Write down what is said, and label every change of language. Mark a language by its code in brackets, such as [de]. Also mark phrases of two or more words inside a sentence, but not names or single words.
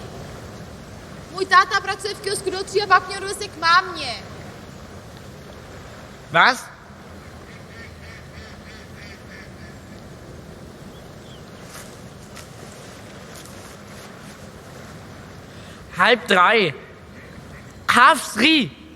[cs] Můj táta pracuje v kiosku do 3 a pak mě odveze k mámě. [de] Was? Halb 3. [en] Half 3.